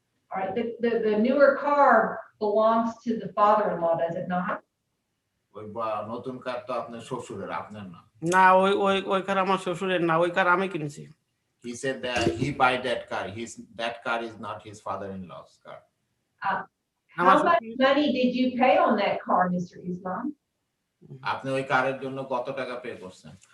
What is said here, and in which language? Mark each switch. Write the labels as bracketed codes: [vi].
[en] All right, the newer car belongs to the father-in-law, does it not? [bn] ওই নতুন কার তো আপনার শ্বশুরের, আপনার না। না, ওই কার আমার শ্বশুরের না, ওই কার আমি কিনেছি। [en] He said that he buy that car. That car is not his father-in-law's car. How much money did you pay on that car, Mr. Islam? [bn] আপনি ওই কারের জন্য কত টাকা পে করছেন?